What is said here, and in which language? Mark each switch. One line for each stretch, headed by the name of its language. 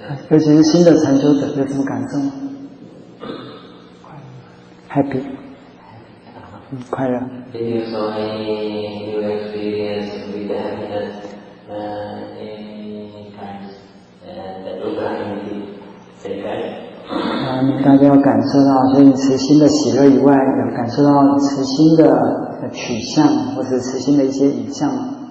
Chinese: 尤其是新的禅修者有这么感受吗 ？Happy， 快乐。
English: You saw any new experience with the happiness any times that you can say that
Chinese: 大家要感受到，所以慈心的喜乐以外，有感受到慈心的取向，或者慈心的一些影像吗？